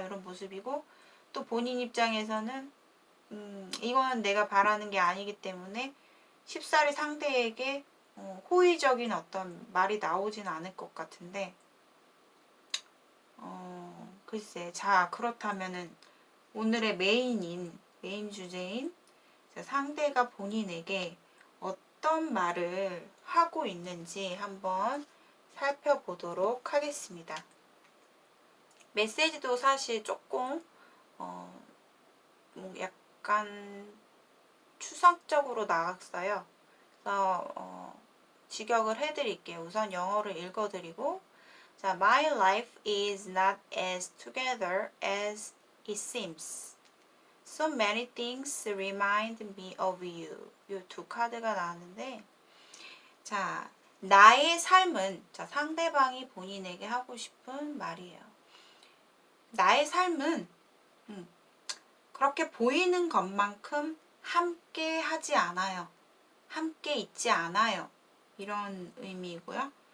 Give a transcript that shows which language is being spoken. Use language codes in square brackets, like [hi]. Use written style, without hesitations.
[ko] 이런 모습이고 또 본인 입장에서는 이거는 내가 바라는 게 아니기 때문에 쉽사리 상대에게 호의적인 어떤 말이 나오진 않을 것 같은데 글쎄 자 그렇다면은 오늘의 메인 주제인 상대가 본인에게 어떤 말을 하고 있는지 한번 살펴보도록 하겠습니다. 메시지도 사실 조금 뭐 약간 추상적으로 나왔어요. 그래서 직역을 해드릴게요. 우선 영어를 읽어드리고 [en] 자, My life is not as together as it seems. So many things remind me of you. [ko] 이 두 카드가 나왔는데 자, 나의 삶은, 자, 상대방이 본인에게 하고 싶은 말이에요. 나의 삶은 그렇게 보이는 것만큼 함께 하지 않아요. 함께 있지 않아요. 이런 의미이고요.